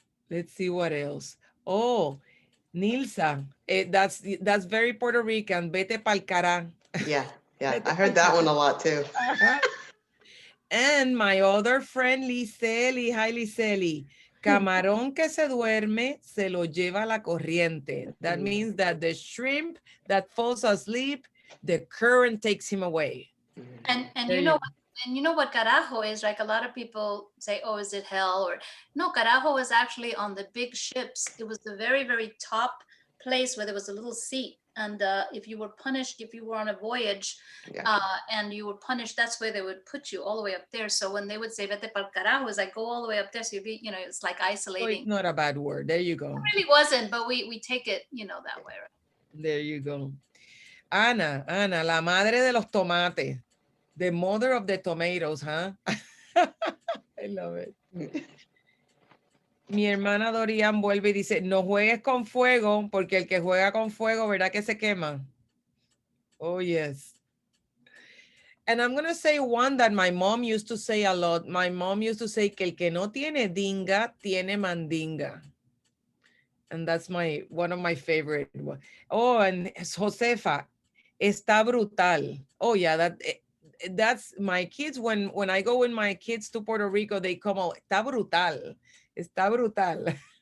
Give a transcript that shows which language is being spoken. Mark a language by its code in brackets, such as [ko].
[en] Let's see what else. Oh, Nilsa, that's very Puerto Rican. [es] Vete pa'l cara. [en] Yeah. I heard that one a lot too. And my other friend, Liseli. Hi, Liseli. [es] Camarón que se duerme, se lo lleva la corriente. [en] That means that the shrimp that falls asleep, the current takes him away. And you know what carajo is? Like a lot of people say, oh, is it hell? Or no, carajo was actually on the big ships. It was the very, very top place where there was a little seat. And if you were punished, if you were on a voyage and you were punished, that's where they would put you, all the way up there. So when they would say [es] vete pa'l carajo, [en] it's like go all the way up there. So you'd be, it's like isolating. So it's not a bad word. There you go. It really wasn't, but we take it, that way. Right? There you go. [es] Ana, la madre de los tomates. [en] The mother of the tomatoes, huh? I love it. [es] Mi hermana Dorian vuelve y dice, no juegues con fuego, porque el que juega con fuego, ¿verdad que se quema? [en] Oh, yes. And I'm going to say one that my mom used to say a lot. My mom used to say [es] que el que no tiene dinga, tiene mandinga. [en] And that's one of my favorite. Oh, and Josefa, [es] está brutal. [en] Oh yeah, that's my kids. When I go with my kids to Puerto Rico, they come out, [es] está brutal. Está brutal.